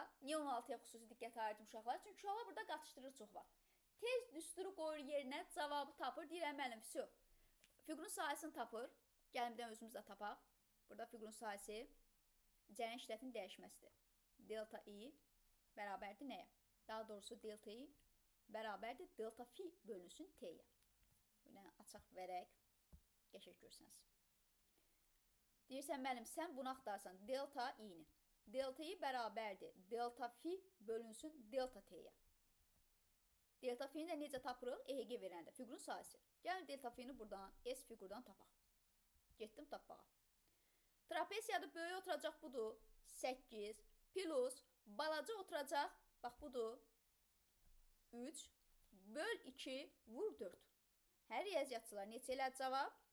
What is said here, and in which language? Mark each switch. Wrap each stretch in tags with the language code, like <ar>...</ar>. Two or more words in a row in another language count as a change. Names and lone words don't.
<az>Niyə 16-ya xüsusi diqqət ayırdım uşaqlar? Çünki uşaqlar burada qatışdırır çox var. Tez düsturu qoyur yerinə, cavabı tapır. Deyirəm müəllim, fiqurun sahəsini tapır. Gəlin bir də özümüz də tapaq. Burada fiqurun sahəsi cəryan şiddətinin dəyişməsidir. Delta I bərabərdir nəyə? Daha doğrusu delta I bərabərdir delta fi bölünsün T-yə. Belə açaq verək, qəşək görsəniz. Deyirsən, müəllim, sən bunu axtarsan delta I-ni. Delta I bərabərdir delta fi bölünsün delta T-yə. Delta fi-ni də necə tapırıq? EHG verəndə fiqurun sahəsi. Gəlin delta fi-ni buradan, S fiqurdan tapaq. Getdim tapmağa. Trapesiyadır, böyük oturacaq budur. 8 plus balaca oturacaq, bax budur. 3 böl 2 vur 4. Hər riyaziyyatçılar neçə elə cavab?</az>